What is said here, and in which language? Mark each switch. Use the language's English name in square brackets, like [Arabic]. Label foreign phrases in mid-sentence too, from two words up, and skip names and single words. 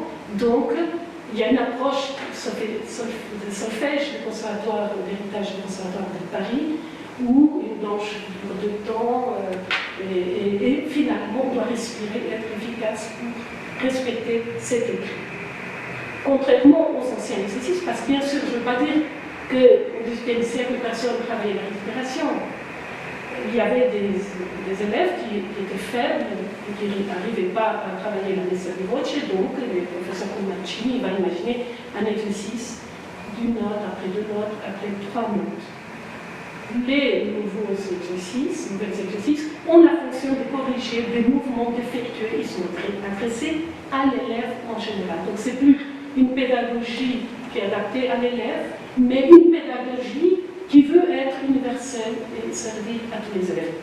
[French] Donc, il y a une approche de solfège du conservatoire, d'héritage du conservatoire de Paris, où une blanche de temps, et finalement on doit respirer, être efficace pour respecter cet écrit. Contrairement aux anciens exercices, parce que bien sûr, je ne veux pas dire qu'au XVIIIe siècle, personne ne travaillait la respiration. Il y avait des élèves qui étaient faibles et qui n'arrivaient pas à travailler la [Italian] messa di voce, [French] donc les professeurs comme Mancini va imaginer un exercice d'une note, après deux notes, après trois notes. Les nouveaux exercices, ont la fonction de corriger des mouvements défectueux. Ils sont adressés à l'élève en général. Donc c'est plus une pédagogie qui est adaptée à l'élève, mais une pédagogie qui veut être universelle et servir à tous les élèves.